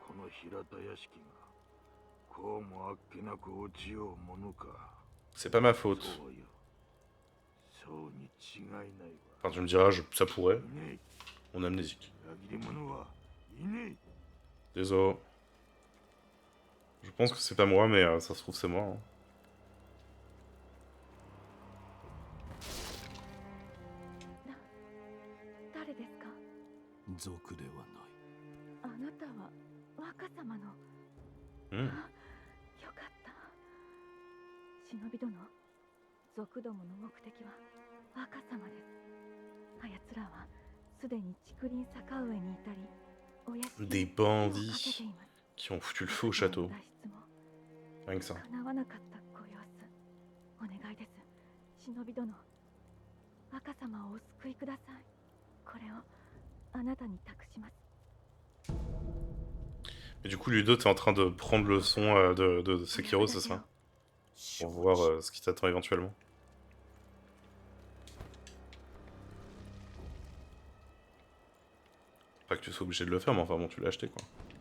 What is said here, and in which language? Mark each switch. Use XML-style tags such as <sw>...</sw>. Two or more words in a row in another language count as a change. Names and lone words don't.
<fr>C'est pas ma faute. Enfin, tu me diras, ça pourrait. On est amnésique. Désolé. Je pense que c'est pas moi, mais ça se trouve c'est moi. Hein. Hmm.</fr> <ja>忍び殿、族どもの目的は若様です。あやつらはすでに竹林坂上にいたり、お屋敷</ja> <fr>Des</fr> <ja>に手をかけ</ja> <fr>bandits</fr> <ja>ています。</ja> <fr>qui ont foutu le feu au château.</fr> <ja>脱出も</ja> <fr>Rien que ça.</fr> <ja>叶わなかったご様子。お願いです。忍び殿、若様をお救いください。これをあなたに託します。</ja> <fr>Et du coup, Ludo, t'es en train de prendre le son de Sekiro, c'est ça? Pour voir ce qui t'attend éventuellement. Pas que tu sois obligé de le faire, mais enfin bon, tu l'as acheté quoi.</fr>